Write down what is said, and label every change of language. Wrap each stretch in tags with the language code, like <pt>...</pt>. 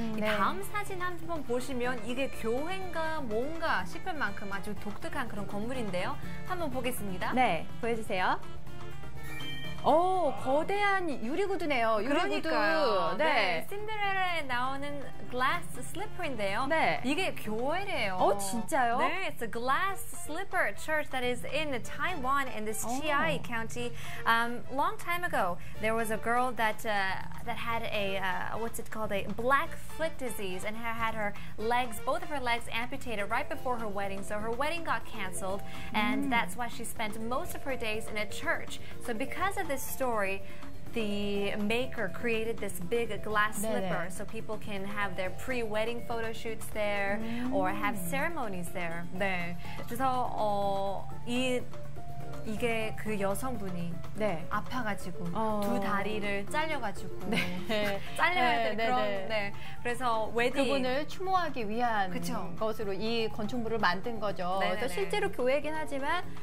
<ko>이 다음 사진 한번 보시면 이게 교회인가 뭔가 싶을 만큼 아주 독특한 그런 건물인데요. 한번 보겠습니다. 네, 보여주세요. 거대한 유리구두네요. 유리구두. 네. 신데렐라에 나오는 glass slipper인데요. 네. 이게 교회래요. 진짜요?</ko> <en>네, it's a glass slipper church that is in Taiwan in this Chiayi County. Long time ago, there was a girl that had a what's it called, a black foot disease, and had her legs, both of her legs, amputated right before her wedding. So her wedding got canceled, and that's why she spent most of her days in a church. So because of this story, the maker created this big glass slipper so people can have their pre-wedding photo shoots there or have ceremonies there.</en> <ko>네. 그래서 이게 그 여성분이 아파가지고 두 다리를 잘려가지고 잘려야 되는 그런 그래서 웨딩 그분을 추모하기 위한 것으로 이 건축물을 만든 거죠. 그래서 실제로 교회이긴 하지만</ko>